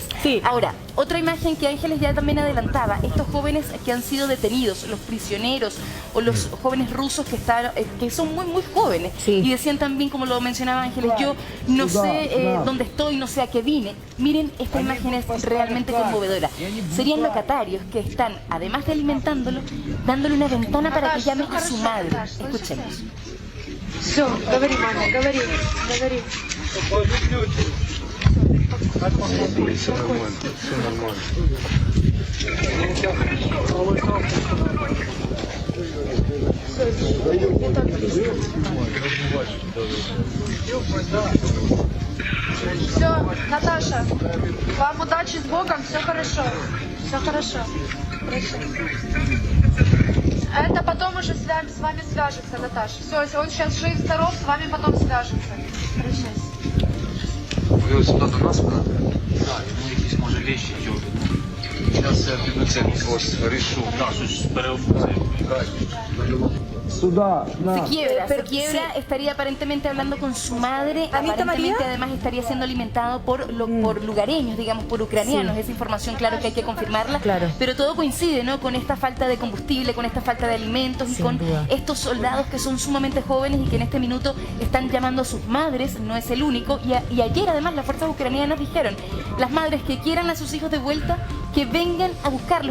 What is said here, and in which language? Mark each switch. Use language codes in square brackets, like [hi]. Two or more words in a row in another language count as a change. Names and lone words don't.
[es] Ahora, otra imagen que Ángeles ya también adelantaba, estos jóvenes que han sido detenidos, los prisioneros o los jóvenes rusos que son muy muy jóvenes y decían también, como lo mencionaba Ángeles, yo no sé dónde estoy, no sé a qué vine. Miren, esta imagen es realmente conmovedora. Serían locatarios que están, además de alimentándolo, dándole una ventana para que llame a su madre. Escuchemos. [ru] Все, говори, мама, говори. Все нормально. Все, Наташа, вам удачи с Богом, все хорошо. Все хорошо. Это потом уже с вами свяжется, Наташа. Все, он сейчас жив, здоров, с вами потом свяжется. Прощайся. [uk] Ви сюди до нас? Так, якісь може вещи йдуть. Зараз я піду це решу. Так, щось переобуцею. [es] Se quiebra, estaría aparentemente hablando con su madre, aparentemente además estaría siendo alimentado por lugareños, digamos, por ucranianos. Esa información, claro que hay que confirmarla, pero todo coincide, ¿no?, con esta falta de combustible, con esta falta de alimentos y con estos soldados que son sumamente jóvenes y que en este minuto están llamando a sus madres, no es el único, y ayer además las fuerzas ucranianas dijeron, las madres que quieran a sus hijos de vuelta, que vengan a buscarlos.